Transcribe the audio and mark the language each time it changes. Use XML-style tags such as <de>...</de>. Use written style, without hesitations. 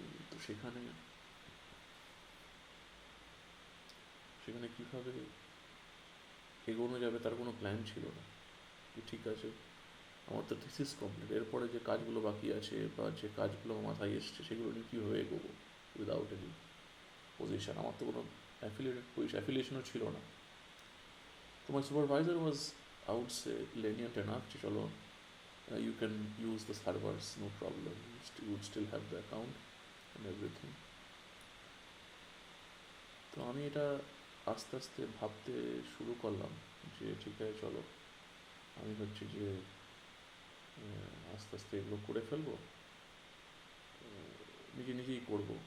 <bn>তো সেখানে কীভাবে এগোনো যাবে তার কোনো প্ল্যান ছিল না। ঠিক আছে, আমার তো থিসিস কমপ্লিট, এরপরে যে কাজগুলো বাকি আছে বা যে কাজগুলো মাথায় এসছে সেগুলো নিয়ে কীভাবে এগোবো</bn> <en>Without any position.</en> <bn>আমার তো কোনো অ্যাফিলিয়েশনও ছিল না।</bn> <en>তো my supervisor was out say lenient enough</en> <bn>যে চলো,</bn> <en>you can use the servers, no problem, you would still have the account and everything.</en> <bn>তো আমি এটা আস্তে আস্তে ভাবতে শুরু করলাম যে ঠিক আছে চলো, আমি হচ্ছে যে আস্তে আস্তে এগুলো করে ফেলবো, নিজেই করব।</bn>